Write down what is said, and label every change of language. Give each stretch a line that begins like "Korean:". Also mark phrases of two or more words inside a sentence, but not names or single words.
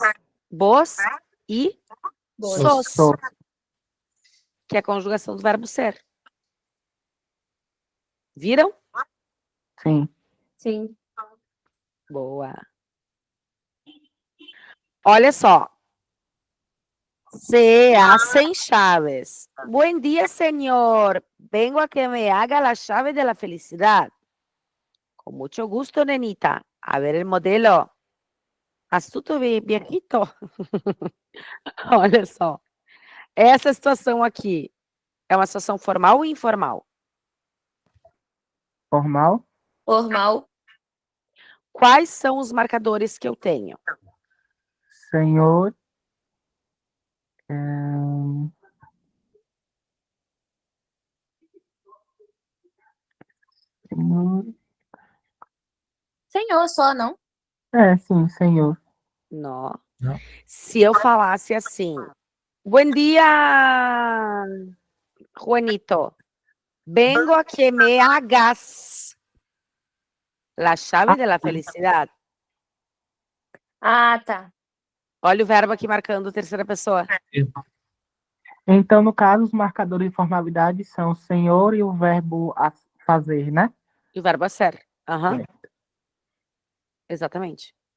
Spanish: Vos e
Portuguese: Boas.
Spanish: sos,
Portuguese: Sou. que é a conjugação do verbo ser. Viram? Sim. Sim. Boa. Olha só.
Spanish: Se hacen chaves. Buen día, señor. Vengo a que me haga la llave de la felicidad. Con mucho gusto, nenita. A ver el modelo. Astuto viejito.
Portuguese: Olha só. Essa situação aqui é uma situação formal ou informal? Formal. Formal. Quais são os marcadores que eu tenho? Senhor. Senhor. Senhor só, não? Sim, senhor. Não. Não. Se eu falasse assim,
Spanish: buen día, Juanito. Vengo a que me hagas la llave de la felicidad.
Portuguese: Ah, tá. Olha o verbo aqui marcando terceira pessoa. Então, no caso, os marcadores de formalidade são o senhor e o verbo fazer, né? E o verbo é ser. Aham. Exatamente.